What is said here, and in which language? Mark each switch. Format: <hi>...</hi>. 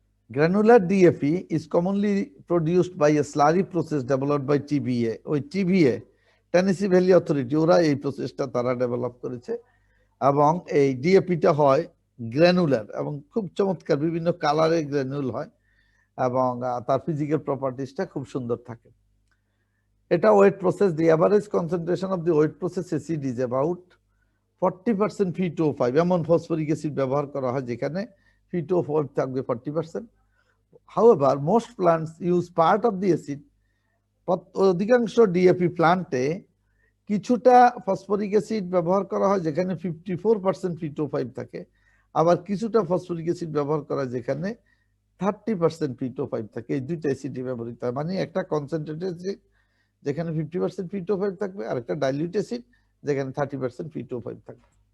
<en>Granular DAP is commonly produced by a slurry process developed by TBA।</en> <bn>ওই TBA Tennessee valley authority, ওরা এই প্রসেসটা তারা develop করেছে। এবং এই DAPটা হয় গ্রানুলার এবং খুব চমৎকার, বিভিন্ন কালারের গ্রানুল হয় এবং তার ফিজিক্যাল প্রপার্টিসটা খুব সুন্দর থাকে। এটা wait process.</bn> <en>The average concentration of the wet process acid is about 40% P2O5।</en> <bn>এমন ফসফরিক অ্যাসিড ব্যবহার করা হয় যেখানে P2O5 থাকবে 40%।</bn> <en>However, most plants use part of the acid।</en> <bn>অধিকাংশ DAP প্লান্টে কিছুটা ফসফরিক অ্যাসিড ব্যবহার করা হয় যেখানে 54% P2O5 থাকে, আবার কিছুটা ফসফরিক অ্যাসিড ব্যবহার করা হয় যেখানে 30% P2O5 থাকে। এই দুইটা অ্যাসিডই ব্যবহৃত হয়, মানে একটা কনসেন্ট্রেটেড অ্যাসিড যেখানে 50% P2O5 থাকবে, আর একটা ডাইলিউট অ্যাসিড যেখানে 30% P2O5 থাকবে।</bn>